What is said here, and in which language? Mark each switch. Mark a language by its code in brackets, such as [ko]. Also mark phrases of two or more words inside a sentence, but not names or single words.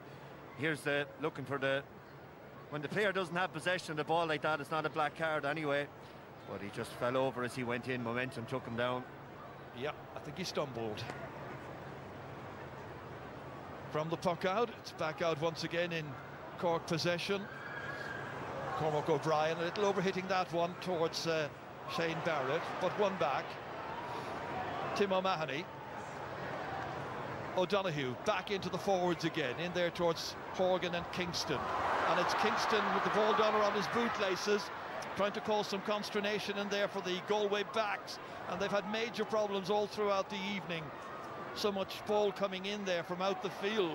[en] Here's the looking for the... When the player doesn't have possession of the ball like that, it's not a black card anyway. But he just fell over as he went in. Momentum took him down. Yeah, I think he stumbled. From the puck out, it's back out once again in Cork possession. Cormac O'Brien, a little overhitting that one towards Shane Barrett, but one back. Tim O'Mahony. O'Donoghue back into the forwards again, in there towards Horgan and Kingston. And it's Kingston with the ball down around his bootlaces, trying to cause some consternation in there for the Galway backs. And they've had major problems all throughout the evening. So much ball coming in there from out the field.